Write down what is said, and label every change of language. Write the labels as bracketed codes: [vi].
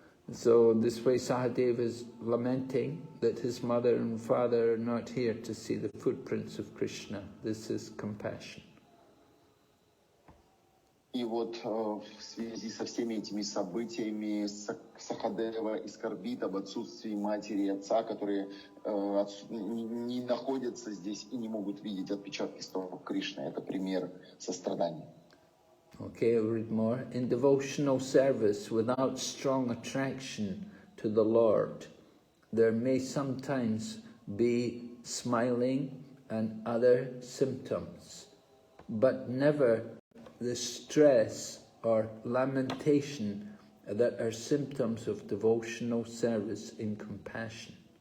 [en] So this way Sahadeva is lamenting that his mother and father are not here to see the footprints of Krishna. This is compassion. [ru] И вот в связи со всеми этими событиями Сахадева и скорбит об отсутствии матери и отца, которые не находятся здесь и не могут видеть отпечатки стопов Кришны. Это пример сострадания. [en] Okay, I'll read more. In devotional service without strong attraction to the Lord, there may sometimes be smiling and other symptoms, but never the stress or lamentation that are symptoms of devotional service in compassion.